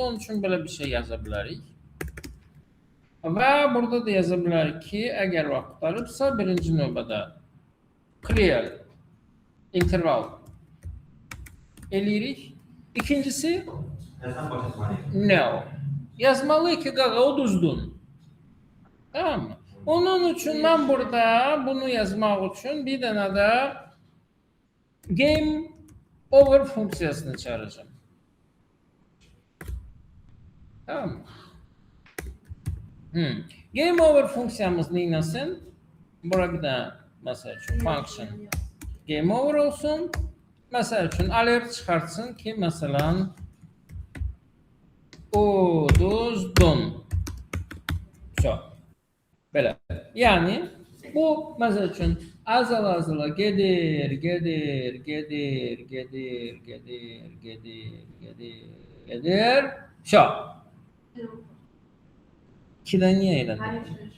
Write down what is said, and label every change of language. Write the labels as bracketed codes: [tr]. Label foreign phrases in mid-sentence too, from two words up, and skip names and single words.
[az] Onun üçün belə bir şey yaza bilərik. Və burada da yaza bilərik ki, əgər vaxt qutarıbsa, birinci növbədə [en] clear interval [az] eləyirik. İkincisi no. Yazmalıyıq ki, qaqa o düzdür. Tamam mı? Onun üçün mən burada bunu yazmaq üçün bir dənə də [en] game over [az] funksiyasını çağıracağım. Tamam mı? [en] Game over [az] funksiyamız neyləsin? Bura bir dənə məsəl üçün [en] function game over [az] olsun. Məsəl üçün alert çıxartsın ki, məsələn uduzdun. Belə. Yəni bu məsəl üçün azala gedir. 2-dən niyə elədik?